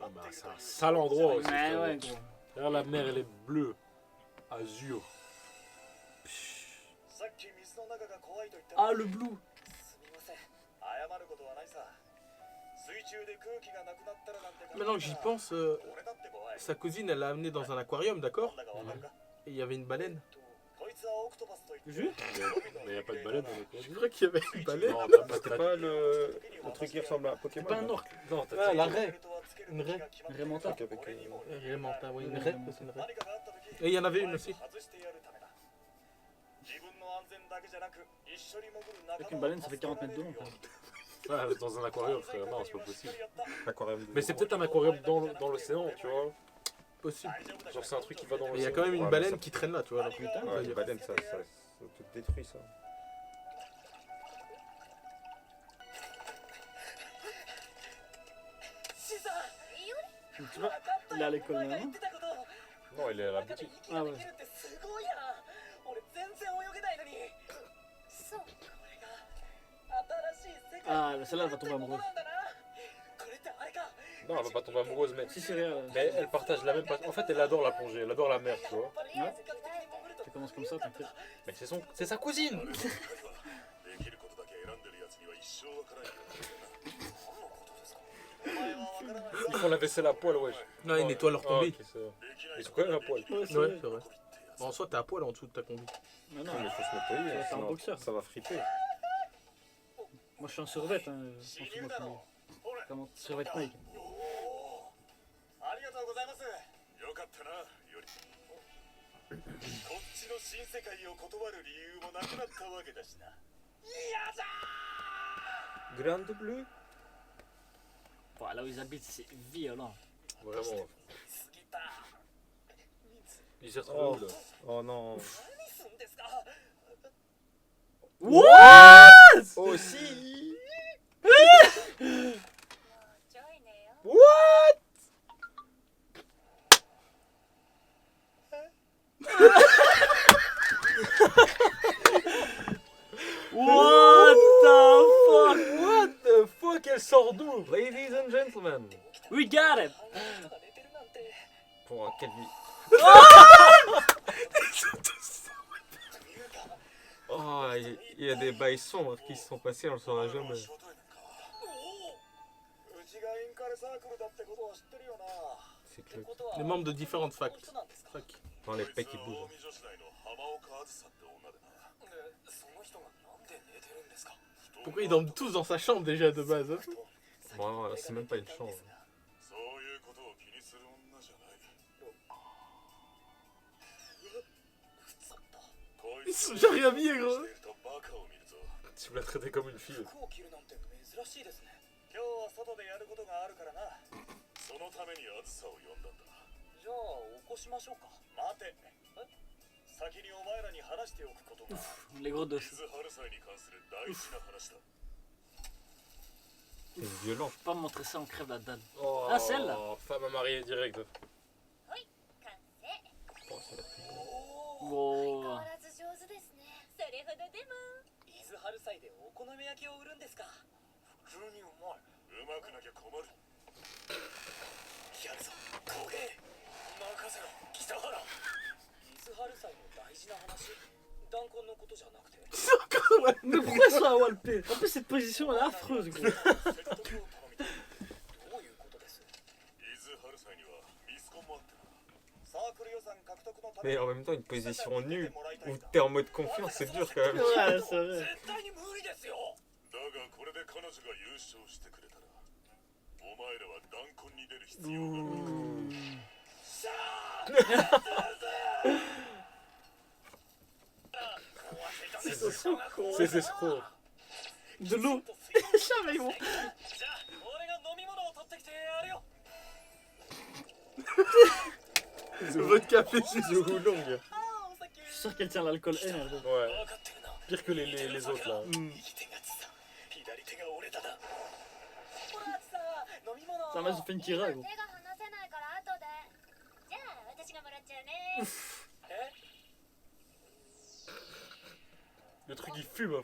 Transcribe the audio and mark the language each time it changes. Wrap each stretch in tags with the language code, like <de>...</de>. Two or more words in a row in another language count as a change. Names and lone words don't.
<fr>Ah</fr> <ja>まっ</ja> <fr>bah,</fr> <ja>ている</ja> <fr>c'est</fr> <ja>とい</ja> <fr>un</fr> <ja>う</ja> <fr>sale endroit aussi. Ouais, frérot. ouais, gros. Regarde, la mer, elle est bleue. Azur.</fr> <ja>さっき水の中が怖いと言った</ja> <fr>Ah, le blue.</fr> <ja>すみません謝ることはないさ水中で空気がなくなったらなんて</ja> <fr>Maintenant que j'y pense,</fr> <ja>俺だって怖い</ja> <fr>sa cousine, elle l'a amené dans un aquarium,</fr> <ja>な</ja> <fr>d'accord</fr> <ja>んだかわかるか</ja> <fr>Et il y avait une baleine.</fr> <ja>こいつはオクトパスと言って</ja> <fr>Juste? Mais y a pas de baleine dans les coins. Je crois qu'il y avait une baleine. Non, t'as pas C'était pas le truc qui ressemble à un Pokémon. Pas un là. orque. Non, t'as Ah, dit- la raie. Une raie. Un Raymanta. Truc avec, Raymanta, oui, une Ouais, raie. Raymanta. C'est une raie.</fr> <ja>何かがあった時</ja> <fr>Et il y en avait une aussi.</fr> <ja>外してやるためだ自分の安全だけじゃなく一緒に潜る仲</ja> <fr>Avec</fr> <ja>間</ja> <fr>une baleine, ça fait 40 mètres de long. Quand même. Ah, dans un aquarium, frère. Non, c'est pas possible. Aquarium de- Mais c'est peut-être un aquarium dans l'océan, tu vois. Possible. Genre, c'est un truc qui va dans Mais il y a l'océan. quand même une Ouais, baleine mais ça- qui traîne là, tu vois. Donc, putain, Ouais, les baleines, ça te détruit ça. Tu vois, il est à l'école maintenant. Non, il est à la boutique. Ah ouais.</fr> <ja>すごいや俺全然泳げないのにそうこれが新しい世界</ja> <fr>Ah, celle-là, elle va tomber</fr> <ja>ってこと</ja> <fr>amoureuse.</fr> <ja>なんだなこれってあれか</ja> <fr>Non, elle va pas tomber amoureuse, mais. Si, c'est réel. Mais elle partage la même passion. En fait, elle adore la plongée, elle adore la mer, tu vois. Ouais. Ça commence comme ça, t'inquiète. Mais c'est sa cousine.</fr> <ja>できることだけ選んでるやつには一生わからんよ何のことですかお前はわからない</ja> <fr>Ils font la vaisselle à poil, wesh. Non, ils nettoient leur combi. ok, c'est vrai. Ils sont quand même à poil. Ouais, c'est Ouais, vrai. c'est vrai. Bon, en soi, t'es à poil en dessous de ta combi. Non, non, Non, mais il faut se nettoyer, c'est un sinon boxeur. ça va friter. moi je suis en survêt. Hein. En dessous, moi, je suis vraiment survêt Nike.</fr> <ja>ありがとうございますよかったなよりこっちの新世界を断る理由もなくなったわけだしなやだ</ja> <fr>Grande bleue. Bon, là où ils habitent, c'est violent. Vraiment.</fr> <ja>すぎた</ja> <fr>Il s'est retrouvé où, là Oh non.</fr> <ja>何すんですか</ja> <fr>Aussi.</fr> <ja>ちょいねよ</ja> <en>What the fuck? What the fuck,</en> <fr>elle sort d'où?</fr> <en>Ladies and gentlemen. We got it!</en> <ja>人が寝てるなんて</ja> <fr>Pour quelle vie. Oh, il y a des bails sombres qui se sont passés, on le saura jamais.</fr> <ja>うちがインカレサークルだってことは知ってるよな</ja> <fr>C'est clair. Les membres de différentes facs.</fr> <ja>人なんですか</ja> <fr>Fac. Dans les pecs qui bougent.</fr> <ja>女子大の浜岡あずさって女でなその人がなんで寝てるんですか</ja> <fr>Pourquoi ils dorment tous dans sa chambre déjà de base hein Bon, c'est même pas une chambre.</fr> <ja>そういうことを気にする女じゃないふざったこい</ja> <fr>Ils</fr> <ja>つ</ja> <fr>sont déjà réhabillés, gros.</fr> <ja>してるとバカを見るぞ</ja> <fr>Tu me l'as traité comme une fille.</fr> <ja>服を着るなんて珍しいですね。今日は外でやることがあるからな。そのためにあずさを呼んだんだ。じゃあ起こしましょうか。待て。先にお前らに話しておくことが。</ja> <fr>Les gros dos.</fr> <ja>伊豆春祭に関する大事な話だ。</ja> <fr>C'est violent. Faut pas me montrer ça, on crève la dalle. Oh, Ah, celle-là. Femme à marier direct. Wow.</fr> <ja>変わらず上手ですね。それほどでも。伊豆春祭でお好み焼きを売るんですか。普通にうまい。うまくなきゃ困る。やるぞ、工芸。任せろ、北原。伊豆春祭の大事な話。弾痕のことじゃなくて。</ja> <fr>Mais pourquoi ça a walpé? En plus, cette position elle est affreuse, gros.</fr> <ja>説得を頼みたい。どういうことです？伊豆春祭にはミスコンもあってな。サークル予算獲得のため</ja> <fr>Mais</fr> <ja>に。</ja> <fr>en même temps, une position nue où t'es en mode confiance, c'est dur quand même. Ouais, c'est vrai.</fr> <ja>絶対に無理ですよ。だがこれで彼女が優勝してくれたら、お前らは弾痕に出る必要がない。さあ。</ja> <fr>C'est escroc. De l'eau. Jamais ils vont.</fr> <ja>じゃあ俺が飲み物を取ってきてやるよ。</ja> <fr>Votre café chez Oolong.</fr> <ja>ああ、お酒。</ja> <fr>Je suis sûr qu'elle tient l'alcool elle. Ouais.</fr> <ja>分かってるな。</ja> <fr>Pire que les autres là.</fr> <ja>右手がつさ、左手が折れただ。ほらさ、飲み物。</ja> <fr>Ça m'a fait une tira,</fr> <ja>手</ja> <fr>gros.</fr> <ja>が離せないから後で。じゃあ私がもらっちゃうね。</ja> <fr>Le truc il fume.</fr>